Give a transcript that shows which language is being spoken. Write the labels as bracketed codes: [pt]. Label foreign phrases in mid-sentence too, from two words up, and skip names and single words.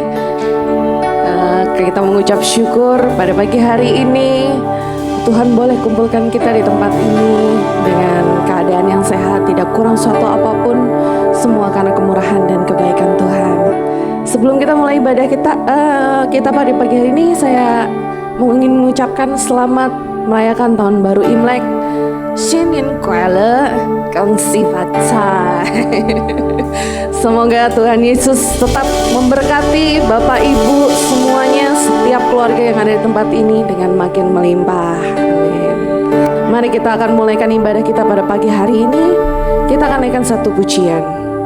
[id] Kita mengucap syukur pada pagi hari ini Tuhan boleh kumpulkan kita di tempat ini dengan keadaan yang sehat, tidak kurang suatu apapun, semua karena kemurahan dan kebaikan Tuhan. Sebelum kita mulai ibadah kita pada pagi hari ini, saya ingin mengucapkan selamat merayakan tahun baru Imlek. [zh] 新年快乐，恭喜发财。 [id] Semoga Tuhan Yesus tetap memberkati Bapak Ibu semuanya, setiap keluarga yang ada di tempat ini dengan makin melimpah. Amin. Mari kita akan mulaikan ibadah kita pada pagi hari ini. Kita akan naikkan satu pujian.